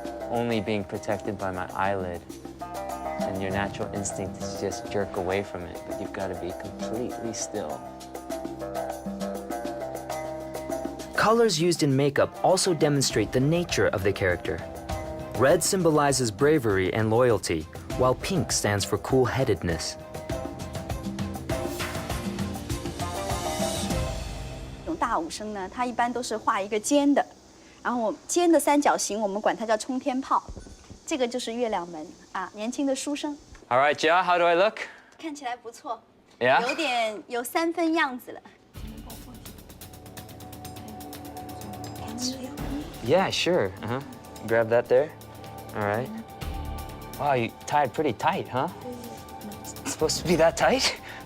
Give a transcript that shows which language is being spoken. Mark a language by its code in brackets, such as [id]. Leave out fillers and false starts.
[en] Only being protected by my eyelid, and your natural instinct is to just jerk away from it, but you've got to be completely still. Colors used in makeup also demonstrate the nature of the character. Red symbolizes bravery and loyalty, while pink stands for cool-headedness. [zh] 这种大武生呢，他一般都是画一个尖的。然后尖的三角形，我们管它叫冲天炮，这个就是月亮门啊，年轻的书生。 [en] All right, Jia, how do I look? [zh] 看起来不错。Yeah. 有3分样子了。 [en] Yeah, sure. Grab that there. All right. Wow, you tied pretty tight, huh? It's supposed to be that tight?